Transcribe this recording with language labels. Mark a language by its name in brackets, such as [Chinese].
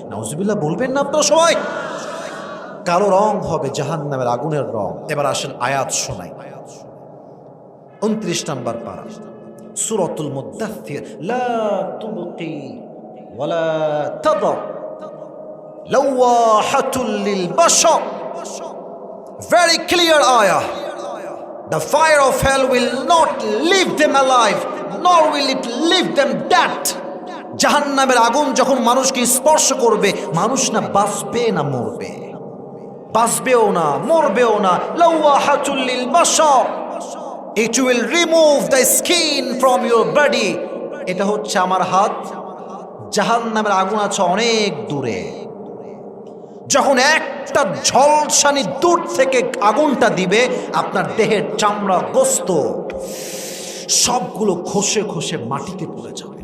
[Bangla] নাউজুবিল্লাহ বলবেন না আপনারা সবাই? কালো রং হবে জাহান্নামের আগুনের রং। এবার আসেন আয়াত শোনাই। 29 নম্বর পারা, সূরাতুল মুদ্দাথির। [Arabic] লা তুবকি ওয়ালা তাদা লাওয়াহাতুল লিল বাশার। [English] Very clear ayah. The fire of hell will not leave them alive, nor will it leave them dead. [Bangla] জাহান্নামের আগুন যখন মানুষকে স্পর্শ করবে, মানুষ না বাঁচবে না মরবে, বাঁচবেও না মরবেও না। [Arabic] লাওয়াহাতুল লিল বাশার, [English] it will remove the skin from your body. [Bangla] এটা হচ্ছে আমার হাত, জাহান্নামের আগুন আছে অনেক দূরে। যখন একটা ঝলসানি দূর থেকে আগুনটা দিবে, আপনার দেহের চামড়া গোস্ত সবগুলো খসে খসে মাটিতে পড়ে যাবে।